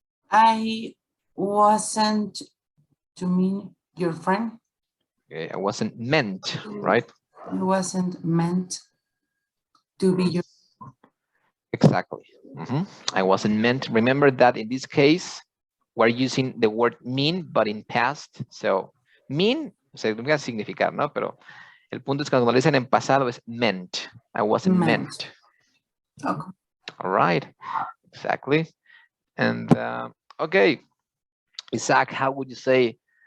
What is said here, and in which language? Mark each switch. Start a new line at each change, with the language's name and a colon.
English: I wasn't to mean your friend. Okay, I wasn't meant, right? I wasn't meant to be your. Exactly. I wasn't meant. Remember that in this case, we're using the word mean, but in past. So mean,
Spanish: significa significar, ¿no? Pero el punto es que cuando lo dicen en pasado es meant.
English: I wasn't meant. Okay. All right. Exactly. And okay, Isaac, how would you say?